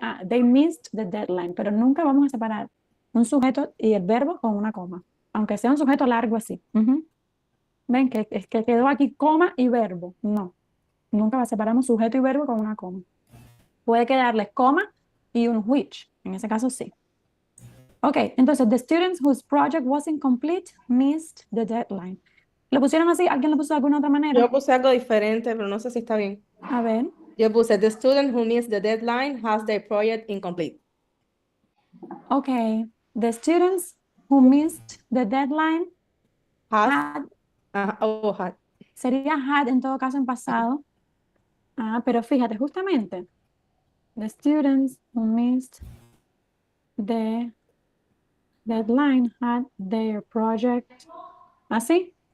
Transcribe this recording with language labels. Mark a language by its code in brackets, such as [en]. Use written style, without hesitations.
[en] Ah, they missed the deadline, [es] pero nunca vamos a separar un sujeto y el verbo con una coma, aunque sea un sujeto largo así. Ujú. ¿Ven? Es que quedó aquí coma y verbo. No, nunca separamos sujeto y verbo con una coma. Puede quedarles coma y un which, en ese caso sí. Ok, entonces, [en] the students whose project was incomplete missed the deadline. [es] ¿Lo pusieron así? ¿Alguien lo puso de alguna otra manera? Yo puse algo diferente, pero no sé si está bien. A ver. Yo puse, [en] the student who missed the deadline has their project incomplete. Ok, the students who missed the deadline Has, had, had. [es] sería had en todo caso en pasado. Ah, pero fíjate, justamente, [en] the students who missed the deadline had their project, [es] ¿así?